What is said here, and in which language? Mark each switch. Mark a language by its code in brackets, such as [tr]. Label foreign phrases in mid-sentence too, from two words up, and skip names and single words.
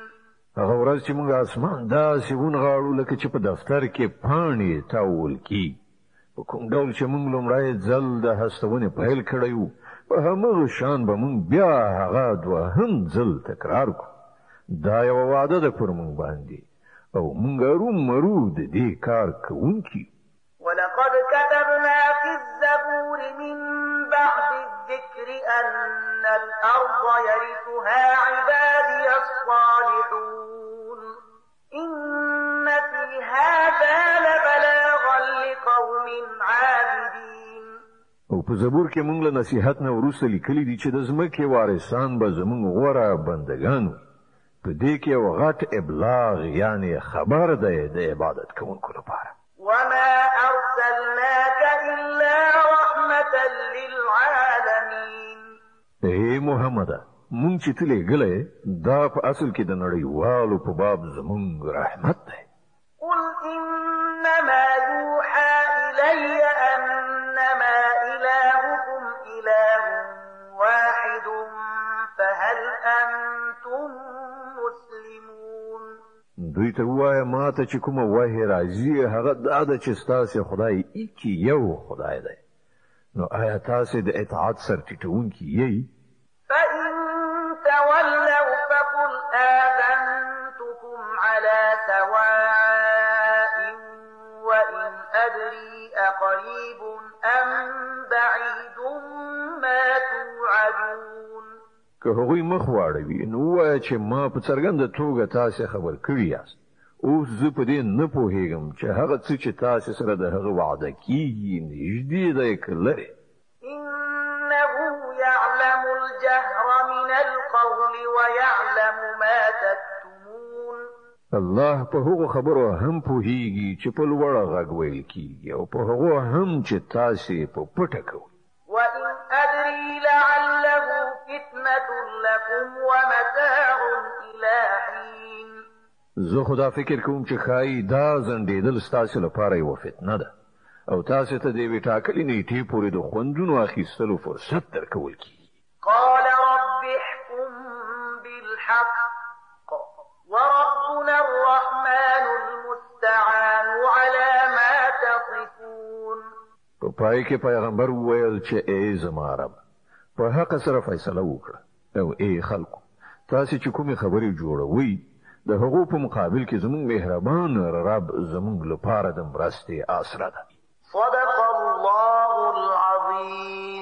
[ps] هغه ورځ چې موږ اسمان داسې ونغاړو لکه چې په دفتر کې پاڼې تاول کېږي، په کوم ډول چې موږ لومړی ځل د هستونې پیل کړی وو په همغه شان به موږ بیا هغه دوهم ځل تکرار کړو. دا یوه وعده ده پر موږ باندې او موږ ارومرو د دې کار کوونکي. [ar] ولقد كتبنا في الزبور من بعد الذكر أن الأرض يرثها عبادي الصالحون إن في هذا لبلاغا لقوم عابدين. [ps] او په زبور کې موږ له نصیحت نه وروسته لیکلي دي چې د ځمکې وارثان به زموږ غوره بندګان وي. په دې کې یو غټ ابلاغ یعنې خبر دی د عبادت کوونکو لپاره. [ar] وما أرسلناك إلا رحمة للعالمين. [ps] ای محمده، مونږ چې ته لېږلی دا په اصل کې د نړیوالو په باب زمونږ رحمت دی. [ar] قل إنما يوحى إلي أنما إلهكم إله واحد فهل أنتم مسلمون. [ps] دوی ته ووایه ما ته چې کومه وحی راځي هغه دا ده چې ستاسې خدای ایکي یو خدای دی، نو آیا تاسې د اطاعت سرټیټوونکي یئ؟ [ar] فإن تولوا فقل آذنتكم على سواء وإن أدري أقريب أم بعيد ما توعدون. [ps] که هغوی مخ واړوي نو ووایه چې ما په څرګنده توګه تاسې خبر کړي یاست، اوس زه په دې نه پوهېږم چې هغه څه چې تاسې سره د هغه وعده کېږي نږدې دی که لرې. [ar] إنه يعلم الجهر من القول ويعلم ما تكتمون. [ps] الله په هغو خبرو هم پوهېږي چې په لوړه غږ ویل کېږي او په هغو هم چې تاسې په پټه کوئ. [ar] وإن أدري لعله فتنة لكم ومتاع إلى حين. [ps] زه خدا فکر کوم چې ښایي دا ځنډېدل ستاسې لپاره یوه فتنه ده او تاسې ته د یوې ټاکلې نیټې پورې د خوندونو اخیستلو فرصت درکول کېږي. [ar] قال رب احكم بالحق وربنا الرحمن المستعان على ما تصفون. [ps] په پای کې پیغمبر وویل چې ای زما رب په حق سره فیصله وکړه او ای خلکو تاسې چې کومې خبرې جوړوئ د هغو په مقابل کې زموږ مهربان رب زموږ لپاره د مرستې آسره ده. [ar] صدق الله العظیم.